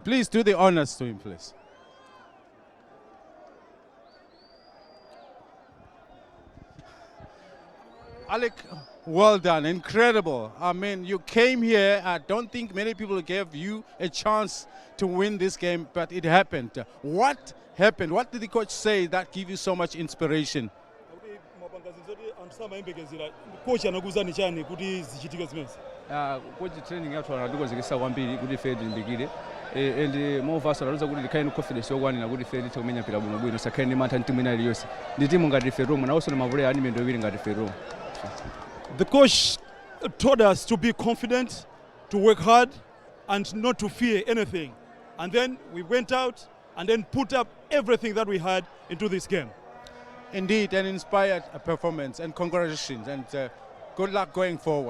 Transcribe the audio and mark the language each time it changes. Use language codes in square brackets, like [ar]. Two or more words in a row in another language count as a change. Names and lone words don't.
[en] Please do the honors to him, please. Alik, well done, incredible. I mean, you came here. I don't think many people gave you a chance to win this game, but it happened. What happened? What did the coach say that gave you so much inspiration? [ny] Coach anakuzani chani kuti zichitike zimezi. Coach training yathu anatukozekesa kwambiri kuti ife tilimbikire and movasa taluza kuti likhale confidence yokwanira kuti ife tithe kumenya mpira bwino bwino sakhale ndi mantha timu ina iliyonse ndi timu ngati ife Roma nawonso ndi mavulera ani mendo iwiri ngati ife Roma. [en] The coach told us to be confident, to work hard, and not to fear anything. And then we went out and then put up everything that we had into this game. Indeed, an inspired performance, and congratulations, and good luck going forward.